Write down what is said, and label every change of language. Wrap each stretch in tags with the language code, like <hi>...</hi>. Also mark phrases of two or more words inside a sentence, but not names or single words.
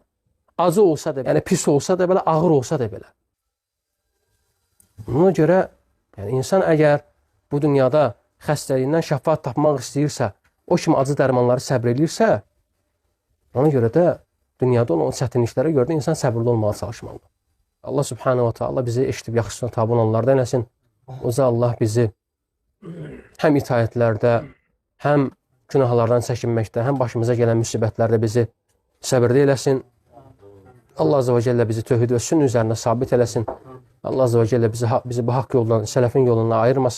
<az>Acı olsa da, yəni pis olsa da belə, ağır olsa da belə. Buna görə, yəni insan əgər bu dünyada xəstəliyindən şəfa tapmaq istəyirsə, o kimi acı dərmanları səbr edirsə, ona görə də dünyada olan çətinliklərə görə də insan səbirli olmağa çalışmalı. Allah</az> <ar>سبحانه وتعالى</ar> <az>bizi eşidib yaxşısına tabi olanlardan eləsin. Oca Allah bizi həm itayətlərdə, həm günahlardan çəkinməkdə, həm başımıza gələn müsibətlərdə bizi səbirli eləsin. Allah</az> <ar>عز وجل</ar> <az>bizi tövhid və sünn üzərində sabit eləsin. Allah</az> <ar>عز وجل</ar> <az>bizi bu haqq yoldan, sələfin yolundan ayırmasın.</az>